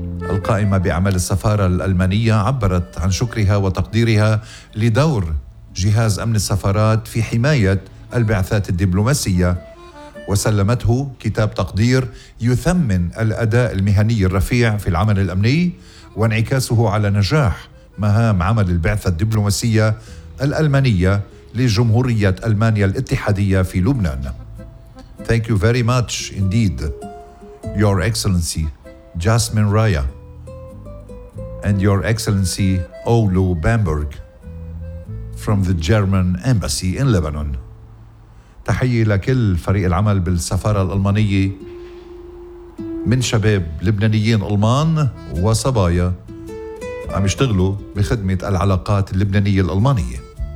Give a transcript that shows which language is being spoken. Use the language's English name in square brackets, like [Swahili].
[Arabic] القائمة بأعمال السفارة الألمانية عبرت عن شكرها وتقديرها لدور جهاز أمن السفارات في حماية البعثات الدبلوماسية، وسلمته كتاب تقدير يثمن الأداء المهني الرفيع في العمل الأمني وانعكاسه على نجاح مهام عمل البعثة الدبلوماسية الألمانية لجمهورية ألمانيا الاتحادية في لبنان. [English] Thank you very much indeed, Your Excellency Jasmine Raya and Your Excellency Olu Bamberg from the German Embassy in Lebanon. [Arabic] تحية لكل فريق العمل بالسفارة الألمانية من شباب لبنانيين ألمان وصبايا عم يشتغلوا بخدمة العلاقات اللبنانية الألمانية.